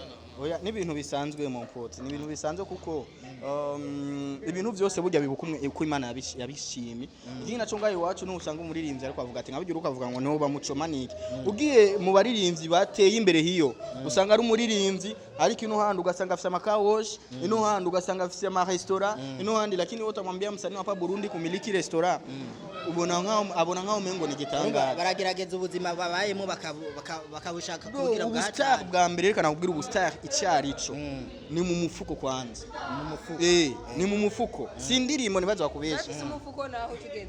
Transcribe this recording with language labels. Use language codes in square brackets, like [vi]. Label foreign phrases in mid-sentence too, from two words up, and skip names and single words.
[rn] oya n'ibintu bisanzwe mu mpotsi ni ibintu bisanzwe kuko ibintu byose burya bibukumwe uko Imana yabishimye ikindi naco ngayo iwacu n'usanga umuririmbyi ariko avuga ati nkabigira ukavuga ngo niho bamucomanike ugiye mu baririmbyi bateye imbere hiyo usanga ari umuririmbyi ariko ino handi ugasanga afise amakawosh ino handi ugasanga afise ama restaurant ino handi [sw] lakini wote amwambia msanii hapa Burundi kumiliki restaurant [rn] abona nk'aho mengo ni gitangaza baragerageza ubuzima babayemo bakabushaka kugira ubustar bwa mbere reka nakubwira ubustar icyarico ni mu mufuko kwanza ni mu mufuko si ndirimbo nibaza bakubesha ufise umufuko naho tugenda